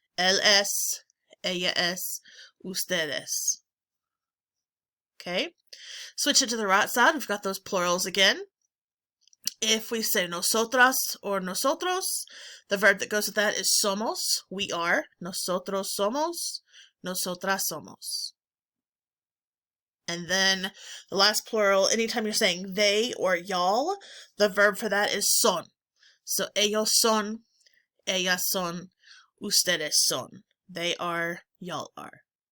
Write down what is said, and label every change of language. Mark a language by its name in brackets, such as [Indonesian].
[Spanish] Él es, ella es, ustedes. [English] Okay, switch it to the right side, we've got those plurals again. If we say nosotras or nosotros, the verb that goes with that is somos, we are. [Spanish] Nosotros somos, nosotras somos. [English] And then the last plural, anytime you're saying they or y'all, the verb for that is son. So ellos son, ellas son, ustedes son. They are, y'all are.